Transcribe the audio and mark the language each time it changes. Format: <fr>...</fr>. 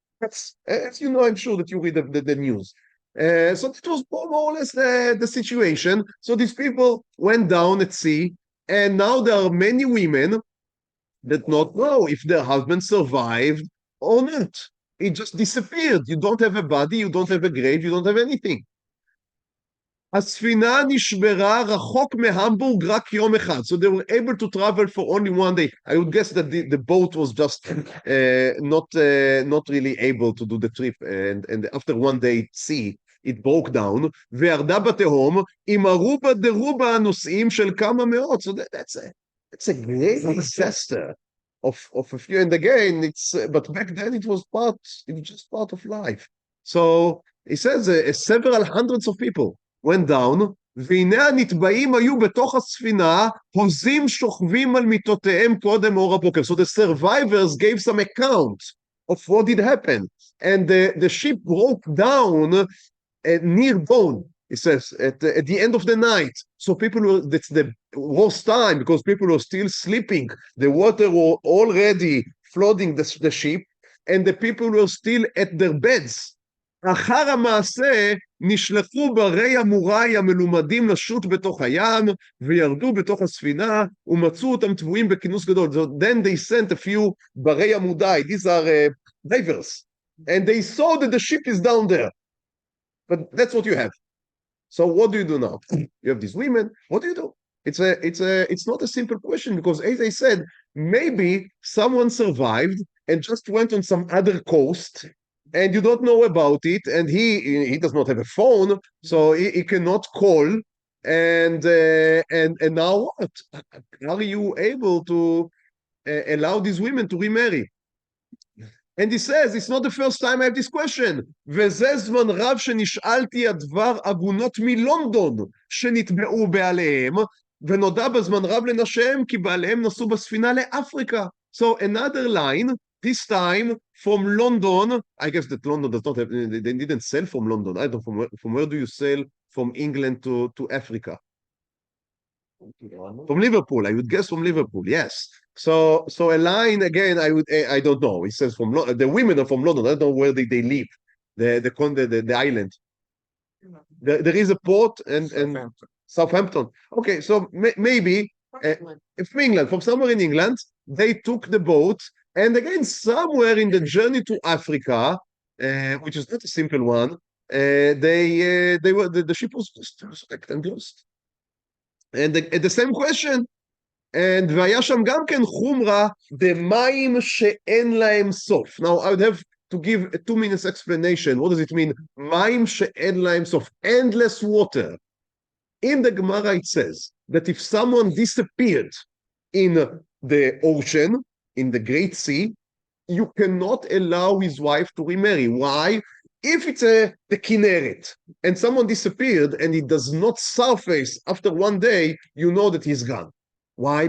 <en>That's, as you know, I'm sure that you read the news. So it was more or less the situation. So these people went down at sea, and now there are many women that not know if their husband survived or not. It just disappeared. You don't have a body, you don't have a grave, you don't have anything.</en> <he>הספינה נשברה רחוק מהמבורג רק יום אחד.</he> <en>So they were able to travel for only one day. I would guess that the boat was just not really able to do the trip. And after one day at sea, it broke down.</en> <he>וירדה בתהום, עם ארובה דרובה הנוסעים של כמה מאות.</he> <en>So that's a great disaster. Of a few, and again, but back then it was just part of life. So he says several hundreds of people went down,</en> <he>והנה הנטבעים היו בתוך הספינה, הוזים שוכבים על מיטותיהם קודם אור הבוקר.</he> <en>So the survivors gave some account of what did happen. And the ship broke down near dawn, it says, at the end of the night. So people were, that's the worst time, because people were still sleeping. The water was already flooding the ship, and the people were still at their beds.</en> <he>אחר המעשה נשלחו ברי המוראי המלומדים לשוט בתוך הים וירדו בתוך הספינה ומצאו אותם טבועים בכינוס גדול.</he> <en>So then they sent a few ברי המודאי, these are divers, and they saw that the ship is down there. But that's what you have. So what do you do now? You have these women, what do you do? It's not a simple question, because as I said, maybe someone survived and just went on some other coast, and you don't know about it, and he does not have a phone, so he cannot call, and now what? Are you able to allow these women to remarry? And he says, it's not the first time I have this question.</en> <he>וזה זמן רב שנשאלתי הדבר עגונות מלונדון שנטבעו בעליהן, ונודע בזמן רב לנשיהם כי בעליהם נסעו בספינה לאפריקה.</he> <en>So another line, this time from London. I guess that London does not have, they didn't sell from London. I don't know, from where do you sell from England to Africa? From Liverpool, I would guess from Liverpool, yes. So a line, again, I don't know. It says from the women are from London. I don't know where they live, the island. There is a port and Southampton. Okay, so maybe from England, from somewhere in England, they took the boat, and again, somewhere in the journey to Africa, which is not a simple one, the ship was lost. And the same question, and</en> <he>והיה שם גם כן חומרה במים שאין להם סוף.</he> <en>Now I would have to give a 2 minutes explanation. What does it mean?</en> <he>מים שאין להם סוף,</he> <en>endless water. In the Gemara it says that if someone disappeared in the ocean, in the Great Sea, you cannot allow his wife to remarry. Why? If it's the Kinneret and someone disappeared and he does not surface after one day, you know that he's gone. Why?</en>